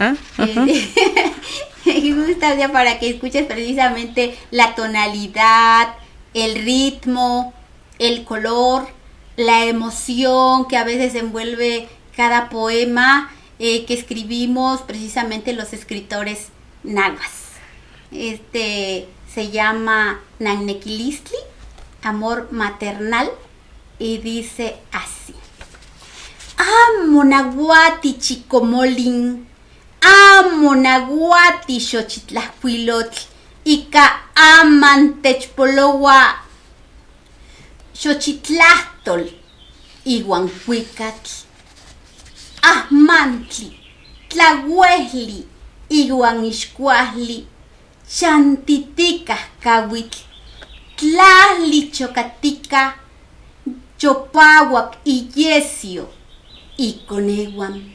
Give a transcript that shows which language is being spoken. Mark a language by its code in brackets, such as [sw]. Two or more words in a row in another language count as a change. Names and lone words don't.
[es] Me gusta, o sea, para que escuches precisamente la tonalidad, el ritmo, el color, la emoción que a veces envuelve cada poema que escribimos precisamente los escritores nahuas. Se llama Nagnequilistli, amor maternal, y dice así: [nah] Amo nahuati chicomolin, amo nahuati xochitlahcuilotl, ika aman techpolowa xochitlahtol iuan cuicatl, ahmantli, tlahuehli iuan ixcuahli, chantiticah cauitl, tlahli chocatica, chopauac iyesio y coneguan.